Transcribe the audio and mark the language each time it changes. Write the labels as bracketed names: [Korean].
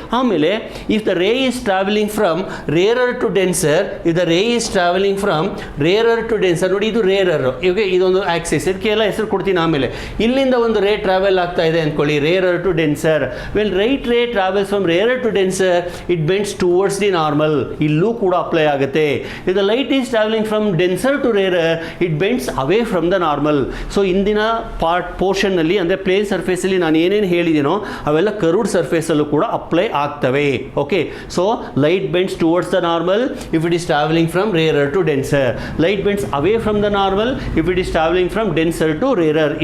[English] ಆಮೇಲೆ if the ray is travelling from rarer to denser, if the ray is travelling from rarer to denser, [Kannada] ನೋಡಿ ಇದು rarer, ಇವಾಗ ಇದೊಂದು Axis, ಇದಕ್ಕೆಲ್ಲ ಹೆಸರು ಕೊಡ್ತೀನಿ ಆಮೇಲೆ. ಇಲ್ಲಿಂದ ಒಂದು ರೇ ಟ್ರಾವೆಲ್ ಆಗ್ತಾ ಇದೆ ಅಂದ್ಕೊಳ್ಳಿ, rarer to denser. [English] Well light ray travels from rarer to denser, it bends towards the normal. [Kannada] ಇಲ್ಲೂ ಕೂಡ ಅಪ್ಲೈ ಆಗುತ್ತೆ. [English] if the light is traveling from denser to rarer, it bends away from the normal. [Kannada] So ಇಂದಿನ portion ನಲ್ಲಿ ಅಂದರೆ plane surface ಅಲ್ಲಿ ನಾನು ಏನೇನು ಹೇಳಿದ್ದೀನೋ ಅವೆಲ್ಲ ಕರ್ವ್ಡ್ ಸರ್ಫೇಸ್ ಅಲ್ಲೂ ಕೂಡ ಅಪ್ಲೈ ಆಗ್ತವೆ. [English] Okay, so light bends towards the normal if it is travelling from rarer to denser, light bends away from the normal if it is travelling from denser to rarer.